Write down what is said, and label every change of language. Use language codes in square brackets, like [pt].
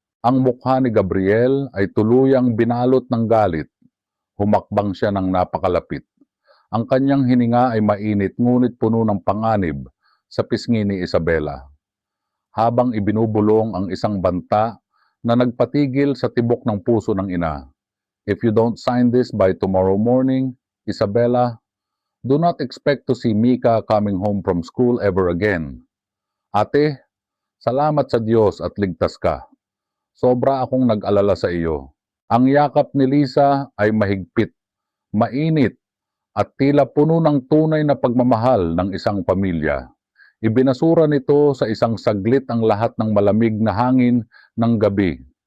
[tl] Ang mukha ni Gabriel ay tuluyang binalot ng galit. Humakbang siya ng napakalapit. Ang kanyang hininga ay mainit ngunit puno ng panganib sa pisngi ni Isabela. Habang ibinubulong ang isang banta na nagpatigil sa tibok ng puso ng ina. [en] If you don't sign this by tomorrow morning, Isabela, do not expect to see Mika coming home from school ever again. [tl] Ate, salamat sa Diyos at ligtas ka. Sobra akong nag-alala sa iyo. Ang yakap ni Lisa ay mahigpit, mainit, at tila puno ng tunay na pagmamahal ng isang pamilya. Ibinasura nito sa isang saglit ang lahat ng malamig na hangin ng gabi.